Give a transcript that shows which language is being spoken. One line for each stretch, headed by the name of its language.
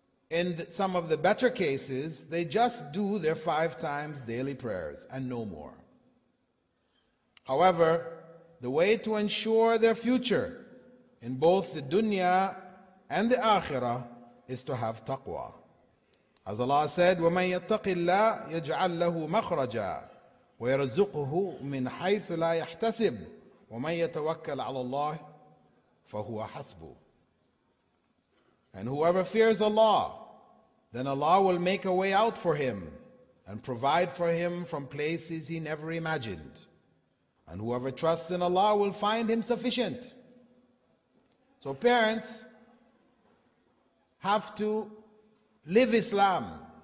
English: In some of the better cases, they just do their 5 times daily prayers and no more. However, the way to ensure their future in both the dunya and the akhirah is to have taqwa. As Allah said,
Arabic: وَمَن يَتَّقِ اللَّهَ يَجْعَلْ لَهُ مَخْرَجًا وَيَرْزُقْهُ مِنْ حَيْثُ لَا يَحْتَسِبُ وَمَن يَتَوَكَّلْ عَلَى اللَّهِ فَهُوَ حَسْبُهُ.
English: And whoever fears Allah, then Allah will make a way out for him and provide for him from places he never imagined. And whoever trusts in Allah will find him sufficient. So parents have to live Islam.